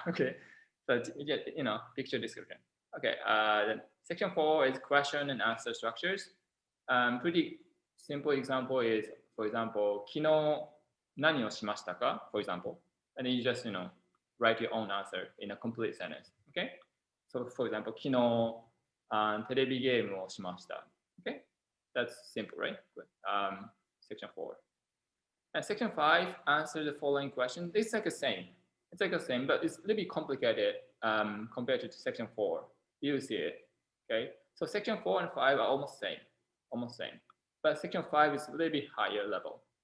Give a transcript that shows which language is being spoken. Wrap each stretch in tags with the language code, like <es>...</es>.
<en>Okay, but picture description. Okay, then section 4 is question and answer structures. Pretty simple example is, for example,</en> <ja>昨日何をしましたか?</ja> <en>For example, and then you just write your own answer in a complete sentence. Okay, so for example,</en> <ja>昨日テレビゲームをしました.</ja> <en>Okay, that's simple, right? Good. Section 4. And section 5, answer the following question. It's like the same. It's like the same, but it's a little bit complicated compared to section 4. You see it. Okay. So section 4 and 5 are almost same. Almost same. But section 5 is a little bit higher level.</en>